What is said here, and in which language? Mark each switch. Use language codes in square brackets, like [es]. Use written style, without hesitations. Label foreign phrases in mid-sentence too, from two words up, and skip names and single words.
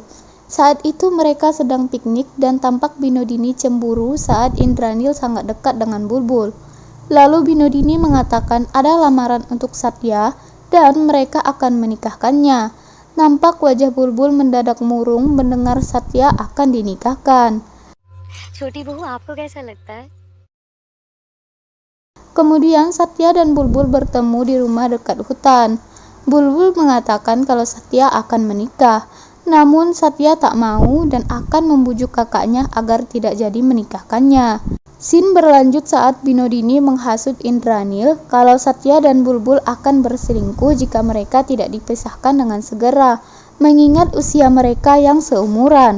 [id] Saat itu mereka sedang piknik dan tampak Binodini cemburu saat Indranil sangat dekat dengan Bulbul. Lalu Binodini mengatakan ada lamaran untuk Satya dan mereka akan menikahkannya. Nampak wajah Bulbul mendadak murung mendengar Satya akan dinikahkan. [hi] छोटी बहू आपको कैसा लगता है? [id] Kemudian Satya dan Bulbul bertemu di rumah dekat hutan. Bulbul mengatakan kalau Satya akan menikah. Namun Satya tak mau dan akan membujuk kakaknya agar tidak jadi menikahkannya. Scene berlanjut saat Binodini menghasut Indranil kalau Satya dan Bulbul akan berselingkuh jika mereka tidak dipisahkan dengan segera, mengingat usia mereka yang seumuran.